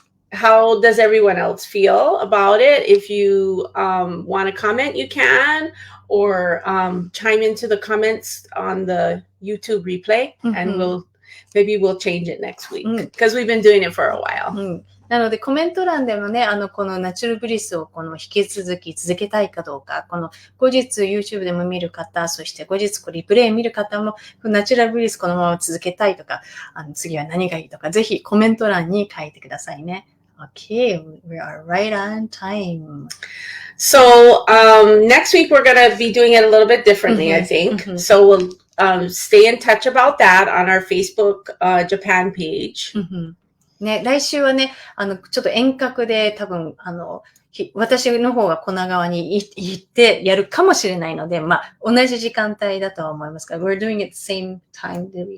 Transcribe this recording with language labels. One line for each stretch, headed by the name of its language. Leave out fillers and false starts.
English: How does everyone else feel about it? If you want to comment, you can, or chime into the comments on the YouTube replay, and we'll change it next week because we've been doing it for a while.
Japanese: なのでコメント欄でもね、このナチュラルブリスを引き続き続けたいかどうか、後日 YouTube でも見る方、そして後日リプレイ見る方も、ナチュラルブリスこのまま続けたいとか、次は何がいいとか、ぜひコメント欄に書いてくださいね。
English: Okay, we are right on time. So next week we're going to be doing it a little bit differently, I think. So we'll stay in touch about that on our Facebook Japan page.
Japanese: ね、来週はね、ちょっと遠隔で多分、私の方がコナ側に行ってやるかもしれないので、同じ時間帯だとは思いますが、
English: we're doing it same time,